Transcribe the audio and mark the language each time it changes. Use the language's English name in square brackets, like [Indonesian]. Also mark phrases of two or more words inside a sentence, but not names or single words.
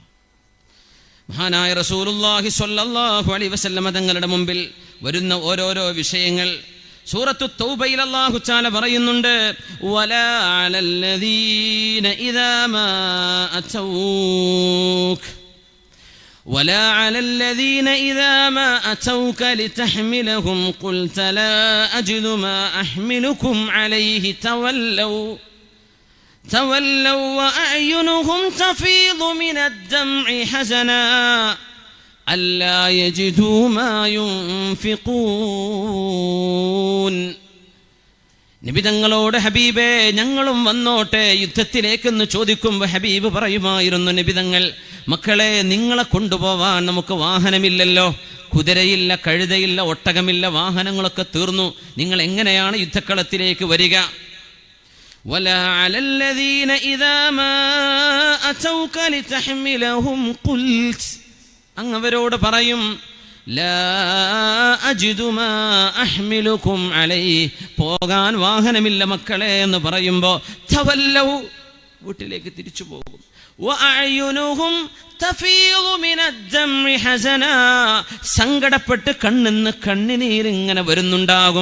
[Malayalam] മഹാനായ റസൂലുള്ളാഹി [Arabic] صلى الله عليه وسلم [Malayalam] തങ്ങളുടെ മുമ്പിൽ വരുന്ന ഓരോരോ വിഷയങ്ങൾ സൂറത്തു തൗബയിൽ [Arabic] الله تعالى [Malayalam] പറയുന്നുണ്ട്, [Arabic] ولا على الذين إذا ما അതൗക ولا على الذين إذا ما أتوك لتحملهم قلت لا أجد ما أحملكم عليه تولوا وأعينهم تفيض من الدمع حزنا ألا يجدوا ما ينفقون. [Malayalam] നബി തങ്ങളോട്, ഹബീബേ ഞങ്ങളും വന്നോട്ടെ യുദ്ധത്തിലേക്കെന്ന് ചോദിക്കുമ്പോൾ ഹബീബ് പറയുമായിരുന്നു, നബി തങ്ങൾ, മക്കളെ നിങ്ങളെ കൊണ്ടുപോവാൻ നമുക്ക് വാഹനമില്ലല്ലോ, കുതിരയില്ല, കഴുതയില്ല, ഒട്ടകമില്ല, വാഹനങ്ങളൊക്കെ തീർന്നു, നിങ്ങൾ എങ്ങനെയാണ് യുദ്ധക്കളത്തിലേക്ക് വരിക? [Arabic] ولا على الذين إذا ما أتوك لتحملهم قلت, [Malayalam] അങ്ങവരോട് പറയും, [Arabic] لا أجد ما أحملكم عليه, [Malayalam] പോകാൻ വാഹനമില്ല മക്കളെ എന്ന് പറയുമ്പോൾ തവല്ലൗ, വീട്ടിലേക്ക് തിരിച്ചു പോകും. [Arabic] وأعينهم تفيض من الدمع حزنا, [Malayalam] സങ്കടപ്പെട്ട് കണ്ണിന്ന് കണ്ണുനീരിങ്ങനെ വരുന്നുണ്ടാകും.